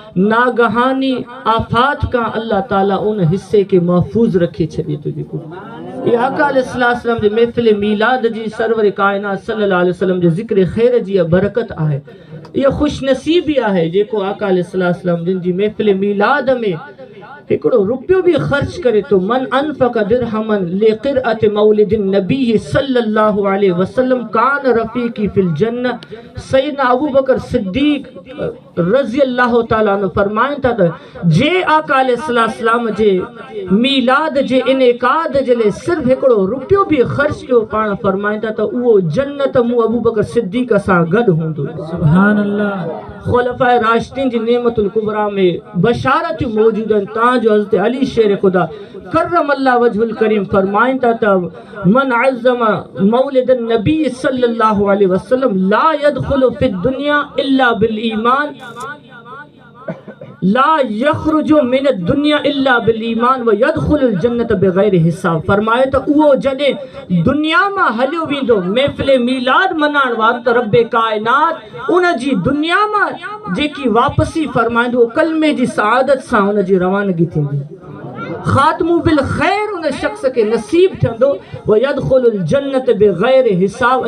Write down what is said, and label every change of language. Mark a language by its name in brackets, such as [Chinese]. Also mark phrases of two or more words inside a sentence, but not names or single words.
[Sindhi] नागहानी आफ़ात खां अल्लाह ताला उन हिस्से के महफ़ूज़ रखे छॾे थो जेको ये आका अलैहिस्सलाम जे महफ़िल मीलाद जी सरवर कायनात [Arabic] صلى الله عليه وسلم [Sindhi] जे ज़िक्र ख़ैर जी बरकत आहे। ये खुशनसीबी आहे जेको आका अलैहिस्सलाम जिन जी महफ़िल मीलाद में हिकिड़ो रुपयो भी ख़र्च करे तो [Arabic] من أنفق درهما لقراءة مولد النبي صلى الله عليه وسلم كان رفيقي في الجنة. [Sindhi] सैयदना अबू बकर सिद्दीक़ [Arabic] رضي الله تعالى عنه [Sindhi] फरमाइनि था त जे आका अलैहिस्सलाम जे मीलाद जे इनेकाद जे लाइ सिर्फ़ु हिकिड़ो रुपयो भी ख़र्च कयो पाण फरमाइनि था त उहो जन्नत मूं अबू बकर सिद्दीक़ सां गॾु हूंदो। [Arabic] سبحان الله. [Sindhi] खुलफ़ाए राशिदीन जी नेमतुल कुबरा में बशारत मौजूद आहिनि। तव्हांजो हज़रत अली शेर ख़ुदा करमल्लाह वजहुल करीम फरमाइनि था त [Arabic] من عظم مولد النبي صلى الله عليه وسلم لا يدخل في الدنيا إلا بالإيمان لا يخرج من الدنيا إلا بالإيمان ويدخل الجنة بغير حساب. [Sindhi] फरमाए त उहो जॾहिं दुनिया मां हलियो वेंदो महफ़िल मीलाद मनाइण वारो त रब्बे कायनात उन जी दुनिया मां जेकी वापसी फरमाईंदो कलमे जी सआदत सां उन जी रवानगी थींदी। [Arabic] ختم بالخير [Sindhi] उन शख्स के नसीब थींदो [Arabic] ويدخل الجنة بغير حساب.